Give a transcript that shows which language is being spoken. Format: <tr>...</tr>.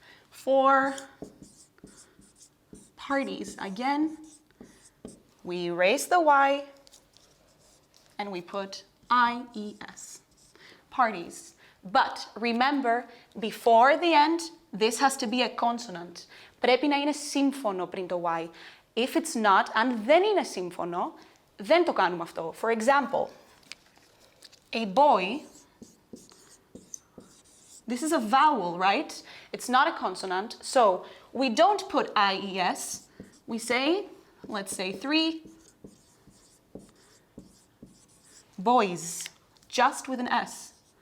<en>4 parties. Again, we erase the Y, and we put I-E-S, parties. But remember, before the end, this has to be a consonant.</en> <el>Πρέπει να είναι σύμφωνο πριν το Y.</el> <en>If it's not,</en> <el>αν δεν είναι σύμφωνο, δεν το κάνουμε αυτό.</el> <en>For example, a boy, this is a vowel, right? It's not a consonant, so we don't put I-E-S. We say, let's say 3 boys, just with an S.</en>